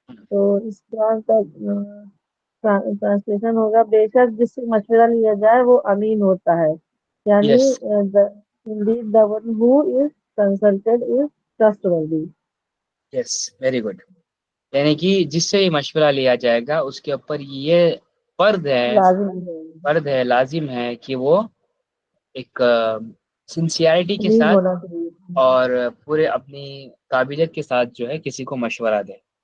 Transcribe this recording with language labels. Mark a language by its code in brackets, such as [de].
[ur] تو اس کا ٹرانسلیشن ہوگا بے شک جس سے مشورہ لیا جائے وہ امین ہوتا ہے، یعنی [en] Yes indeed the one who is consulted is trustworthy. Yes very good. [ur] یعنی کہ جس سے مشورہ لیا جائے گا اس کے اوپر یہ فرض ہے لازم ہے کہ وہ ایک سنسیئرٹی کے ساتھ ہونا چاہیے، اور پورے اپنی قابلیت کے ساتھ جو ہے کسی کو مشورہ دے.